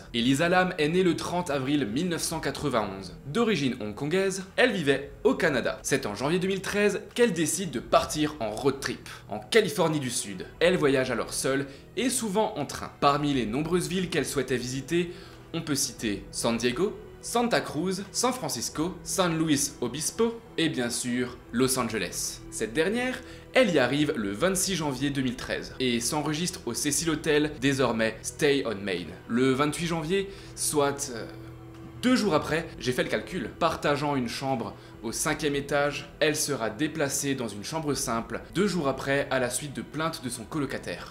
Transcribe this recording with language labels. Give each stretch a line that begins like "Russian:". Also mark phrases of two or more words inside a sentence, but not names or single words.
French: Elisa Lam est née le 30 avril 1991. D'origine hongkongaise, elle vivait au Canada. C'est en janvier 2013 qu'elle décide de partir en
English: road trip,
French: en Californie du Sud. Elle voyage alors seule et souvent en train. Parmi les nombreuses villes qu'elle souhaitait visiter, on peut citer San Diego, Santa Cruz, San Francisco, San Luis Obispo et bien sûr Los Angeles. Cette dernière, elle y arrive le 26 janvier 2013 et s'enregistre au Cecil Hotel, désormais Stay on Main. Le 28 janvier, soit 2 jours après, j'ai fait le calcul, partageant une chambre au 5e étage, elle sera déplacée dans une chambre simple 2 jours après à la suite de plaintes de son colocataire.